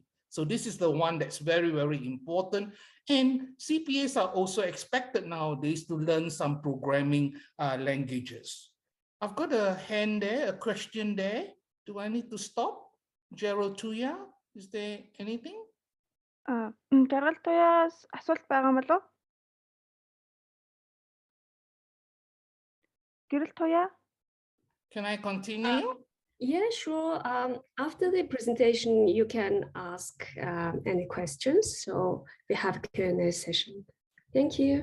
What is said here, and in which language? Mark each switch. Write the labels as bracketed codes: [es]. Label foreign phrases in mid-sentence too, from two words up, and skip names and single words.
[en] So this is the one that's very, very important. And CPAs are also expected nowadays to learn some programming languages. I've got a hand there, a question there. Do I need to stop? Gerald Tuya, is there anything? Gerald Tuya, [mn] асуулт байгаа мөн үү? [en] Gerald Tuya? Can I continue? Yeah, sure. After the presentation, you can ask any questions. So we have a Q&A session. Thank you.